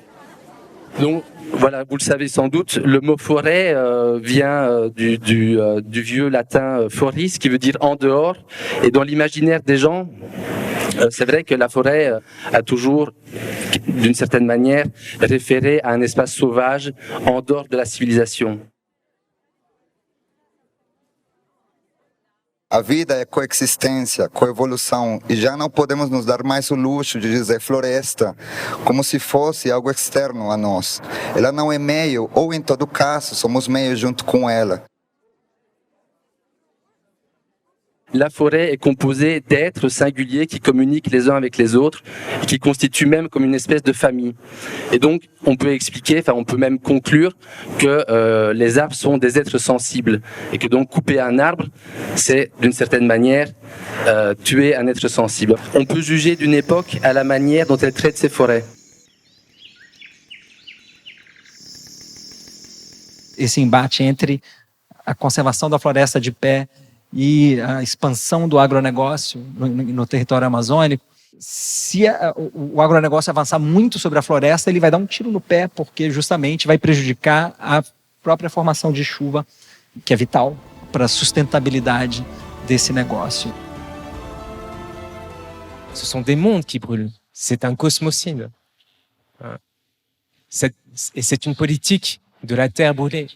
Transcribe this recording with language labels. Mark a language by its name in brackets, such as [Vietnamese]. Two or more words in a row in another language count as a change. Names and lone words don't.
[French] Donc voilà, vous le savez sans doute, le mot forêt vient du vieux latin foris, qui veut dire en dehors. Et dans l'imaginaire des gens, c'est vrai que la forêt a toujours, d'une certaine manière, référé à un espace sauvage en dehors de la civilisation. [Portuguese] A vida é coexistência, coevolução, e já não podemos nos dar mais o luxo de dizer floresta como se fosse algo externo a nós. Ela não é meio, ou em todo caso, somos meio junto com ela. [French] La forêt est composée d'êtres singuliers qui communiquent les uns avec les autres et qui constituent même comme une espèce de famille. Et donc, on peut expliquer, on peut même conclure que les arbres sont des êtres sensibles et que donc couper un arbre, c'est d'une certaine manière tuer un être sensible. On peut juger d'une époque à la manière dont elle traite ses forêts. [Portuguese] Esse embate entre a conservação da floresta de pé e a expansão do agronegócio no território amazônico, se o agronegócio avançar muito sobre a floresta, ele vai dar um tiro no pé, porque justamente vai prejudicar a própria formação de chuva, que é vital para a sustentabilidade desse negócio. [French] Ce sont des mondes qui brûlent. C'est un cosmocide. Et c'est une politique de la terre brûlée.